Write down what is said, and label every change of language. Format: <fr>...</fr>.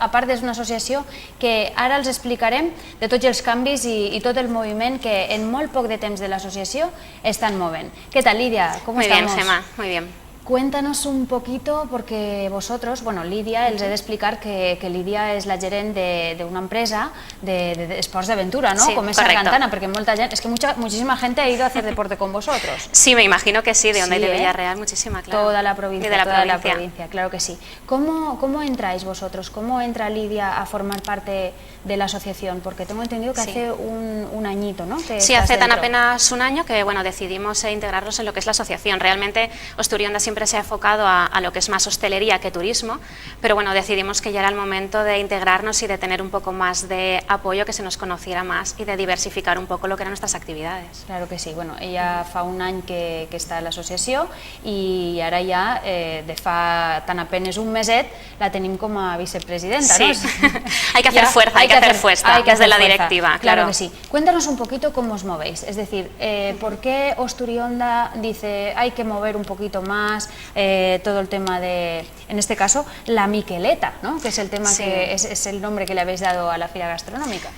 <ca>A part, és una associació que ara els explicarem de tots els canvis i tot el moviment que en molt poc de temps de l'associació estan movent.</ca> <es>¿Qué tal, Lidia? ¿Cómo estamos? Muy bien, Gemma, muy bien. Cuéntanos un poquito, porque vosotros,</es> <ca>Lidia, els he d'explicar que Lidia és la gerent d'una empresa d'esports d'aventura, ¿no?</ca> <es>Sí, como es Sargantana, porque es que muchísima gente ha ido a hacer deporte con vosotros. Sí, me imagino que sí, de Onda y de Villarreal, muchísima, claro. Toda la provincia, claro que sí. ¿Cómo entráis vosotros? ¿Cómo entra Lidia a formar parte de la asociación? Porque tengo entendido que hace un añito, ¿no? Sí, hace tan apenas un año que decidimos integrarnos en lo que es la asociación. Realmente Osturionda siempre se ha enfocado a lo que es más hostelería que turismo, pero decidimos que ya era el momento de integrarnos y de tener un poco más de apoyo, que se nos conociera más y de diversificar un poco lo que eran nuestras actividades. Claro que sí.</es> <ca>Ella fa un any que està a l'associació i ara ja, de fa tan apenas un meset, la tenim com a vicepresidenta, ¿no?</ca> <es>Sí, hay que hacer fuerza, hay que hacer fuerza desde la directiva. Claro que sí. Cuéntanos un poquito cómo os movéis, es decir, ¿por qué Osturionda dice hay que mover un poquito más? además todo el tema de, en este caso, la Miqueleta, ¿no? Que es el tema que es el nombre que le habéis dado a la feria gastronómica.</es>